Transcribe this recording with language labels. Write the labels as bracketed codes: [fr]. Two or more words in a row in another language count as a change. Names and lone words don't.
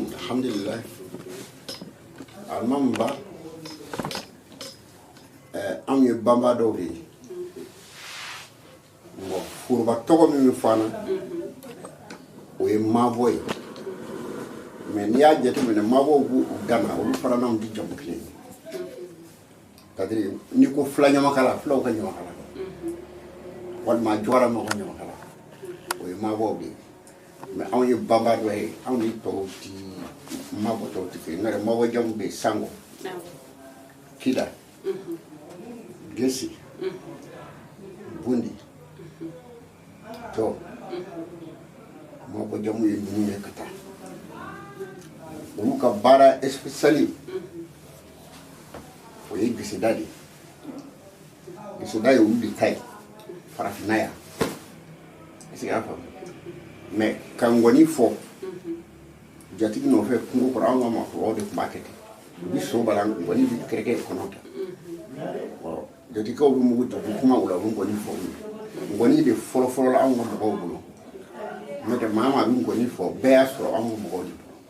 [bm] Alhamdulillah Alimami Ba anw ye banba dɔw de ye bon foroba tɔgɔ min bɛ fɔ an na o ye Mabɔ ye mais n'i y'a jateminɛ Mabɔw b'u dama olu fana n'anw tɛ jamu kelen ye c'est-à-dire n'i ko fila ɲamakala filaw ka ɲamakala walima jɔra mɔgɔ ɲamakala o ye Mabɔw de ye mais anw ye banba dɔ ye anw ni tɔw tɛ Mabɔ tɔw tɛ kelen n'o tɛ Mabɔ jamu bɛ yen Sango Kida Gesi Bundi Tɔ Mabɔ jamu ye ninnu ye ka taa olu ka baara spéciale o ye geseda de ye geseda ye olu de ta ye farafinna yan [fr] est-ce que [bm] y'a faamu mais ka ngɔni fɔ jatigi nɔfɛ kungo kɔrɔ anw ka maakɔrɔbaw de tun b'a kɛ ten u bɛ so bala ngɔni bɛ kɛrɛkɛ kɔnɔ ta jatigikaw bɛ mugu ta u bɛ kuma o la u bɛ ngɔni fɔ u ye ngɔni de fɔlɔfɔlɔ la anw ka mɔgɔw bolo n'o tɛ maa maa bɛ ngɔni fɔ bɛɛ y'a sɔrɔ anw ka mɔgɔw de